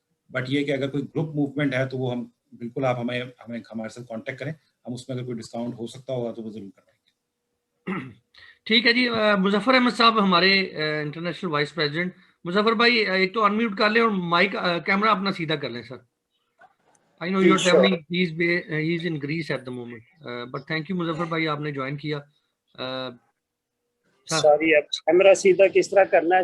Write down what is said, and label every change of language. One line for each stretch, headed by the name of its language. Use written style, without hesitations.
Hindi: But ये कि अगर कोई ग्रुप मूवमेंट है तो वो हम बिल्कुल, आप हमें हमारे साथ कांटेक्ट करें, हम उसमें अगर कोई डिस्काउंट हो सकता होगा तो वो जरूर करवाएंगे। ठीक है जी। मुजफ्फर अहमद साहब हमारे इंटरनेशनल वाइस प्रेसिडेंट। मुजफ्फर भाई एक तो अनम्यूट कर लें और माइक कैमरा अपना सीधा कर लें sir.
English: I know you're traveling. He's in Greece at the moment. But thank you
Hindi: Muzaffar भाई, आपने ज्वाइन किया। सॉरी, अब कैमरा सीधा किस तरह करना है?